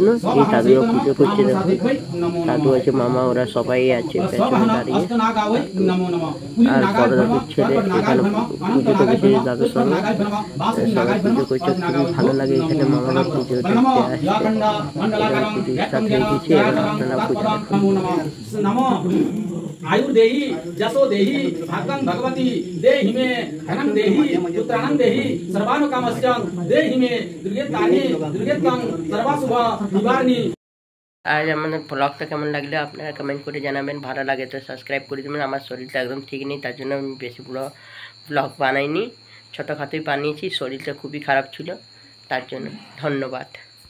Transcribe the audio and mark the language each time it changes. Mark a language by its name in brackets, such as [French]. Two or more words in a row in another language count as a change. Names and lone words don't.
[Bangla] এই দাদুরা পুজো করছে, দেখো দাদু আছে, মামা, ওরা সবাই আছে পেছনে দাঁড়িয়ে। আর বড় দাদুর ছেলে এখানে পুজো করেছে দাদুর সঙ্গে, সবাই পুজো করছে। খুবই ভালো লাগে এখানে মামারা পুজো দেখতে আসছে। পুজো স্টার্ট হয়ে গেছে, আপনারা পুজো [Sanskrit] आयुर्देहि जसो देहि भागं भगवती देहि मे धनं देहि पुत्राणं देहि सर्वानुकामस्यं देहि मे दुर्गेतां सर्वाशुभ निवारणी। [Bangla] আর আমাদের ব্লগটা কেমন লাগলে আপনারা কমেন্ট করে জানাবেন। ভালো লাগে তো সাবস্ক্রাইব করে দেবেন। আমার শরীরটা একদম ঠিক নেই, তার জন্য আমি বেশি ব্লগ বানাইনি, ছোটোখাটোই বানিয়েছি। শরীরটা খুবই খারাপ ছিল, তার জন্য ধন্যবাদ।